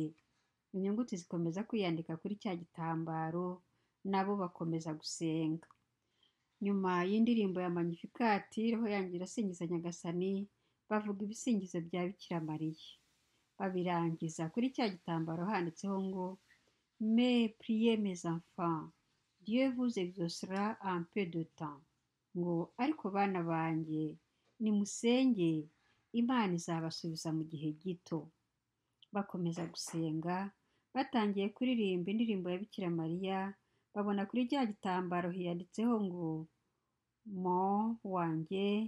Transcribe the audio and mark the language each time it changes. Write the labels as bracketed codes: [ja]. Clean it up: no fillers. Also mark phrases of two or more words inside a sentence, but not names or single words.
[rw] Inyuguti zikomeza kwiyandika kuri cya gitambaro, nabo bakomeza gusenga. Nyuma y'indirimbo ya Magnificat, roho yanjye irasingiza Nyagasani, bavuga ibisingizo bya Bikira Mariya. Babirangiza kuri cya gitambaro handitseho ngo [fr] mais priez mes enfants, Dieu vous exaucera en peu de temps. [rw] Ngo ariko bana banjye nimusenge, Imana izabasubiza mu gihe gito. Bakomeza gusenga, batangiye kuririmba indirimbo ya Bikira Mariya, babona kuri cya gitambaro hiyanditseho ngo mo wanjye.